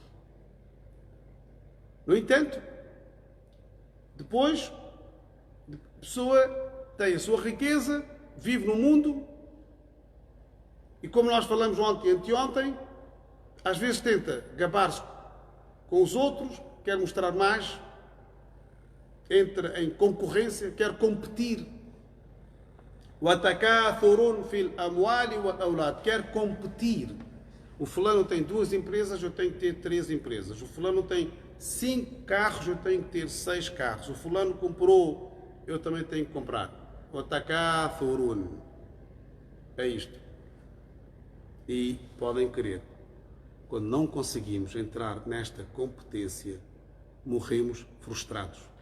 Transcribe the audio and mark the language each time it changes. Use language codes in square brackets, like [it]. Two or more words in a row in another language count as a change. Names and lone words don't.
[pt] No entanto, depois, a pessoa tem a sua riqueza, vive no mundo, e como nós falamos ontem e anteontem, às vezes tenta gabar-se com os outros, quer mostrar mais, entra em concorrência, quer competir. [ar] وَتَكَاثُرٌ فِي الْأَمْوَالِ وَالْأَوْلَادِ, [pt] quer competir. O fulano tem 2 empresas, eu tenho que ter 3 empresas. O fulano tem 5 carros, eu tenho que ter 6 carros. O fulano comprou, eu também tenho que comprar. وتكاثر. É isto. E podem crer, quando não conseguimos entrar nesta competência, morremos frustrados.